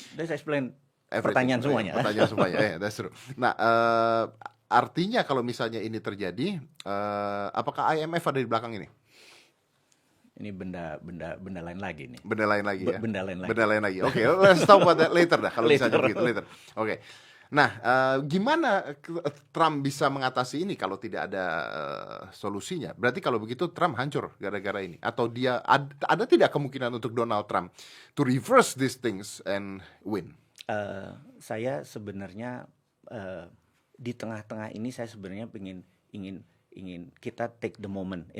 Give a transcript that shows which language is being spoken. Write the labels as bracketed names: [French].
[Indonesian] Jadi saya explain pertanyaan semuanya. [English] That's true. [Indonesian] Nah, artinya kalau misalnya ini terjadi, apakah IMF ada di belakang ini? Ini benda lain lagi nih. Benda lain lagi. [English] Oke, let's talk about that later [Indonesian] dah kalau misalnya begitu [English] later. Oke. [Indonesian] Nah, gimana Trump bisa mengatasi ini kalau tidak ada solusinya? Berarti kalau begitu Trump hancur gara-gara ini, atau dia ada tidak kemungkinan untuk Donald Trump [English] to reverse these things and win? [Indonesian] Saya sebenarnya di tengah-tengah ini saya sebenarnya ingin kita [English] take the moment.